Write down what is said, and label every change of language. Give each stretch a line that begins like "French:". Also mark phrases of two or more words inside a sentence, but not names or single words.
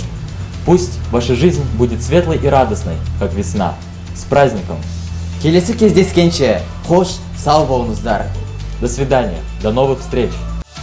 Russian: Пусть ваша жизнь будет светлой и радостной, как весна. С праздником!
Kazakh: Келесі кездескенше, қош, сау болыңыздар.
Russian: До свидания, до новых встреч!